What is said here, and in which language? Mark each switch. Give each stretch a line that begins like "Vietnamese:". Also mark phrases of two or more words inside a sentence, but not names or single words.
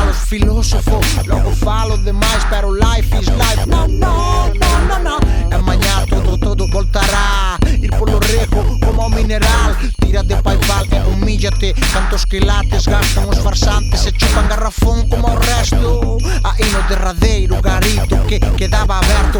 Galician: filósofo, logo falo demais, pero
English: life is life.
Galician: No, no, no, no, no. E mañá todo voltará. Ir polo rego como un mineral. Tira de Paypal e humíllate. Cantos quilates gastan os farsantes e chupan garrafón como o resto. Aí no derradeiro garito que quedaba aberto.